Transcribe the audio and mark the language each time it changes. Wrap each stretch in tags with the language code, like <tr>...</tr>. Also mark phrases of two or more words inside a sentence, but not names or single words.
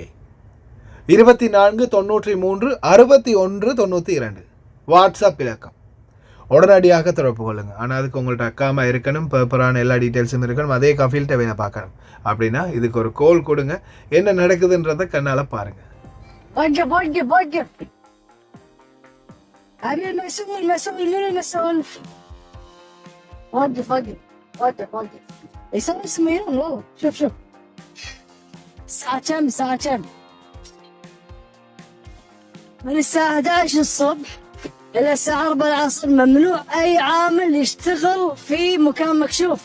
<ta>24 93 61 92 வாட்ஸ்அப் இலக்கம். உடனடியாக தொடர்பு கொள்ளுங்கள். ஆனால் அதுக்கு உங்கள்கிட்ட அக்காமா இருக்கணும், பேப்பரான எல்லா டீட்டெயில்ஸும் இருக்கணும், அதே கஃபீல்கிட்ட வேலை பார்க்கணும். அப்படின்னா இதுக்கு ஒரு கோல் கொடுங்க, என்ன நடக்குதுன்றதை கண்ணால் பாருங்கள்.</ta> <ar>أبي المسؤول من المسؤول وقف يسوي اسمه والله. شوف الساعة كم من الساعة 11 الصبح إلى الساعة 4 العصر ممنوع أي عامل يشتغل في مكان مكشوف.</ar>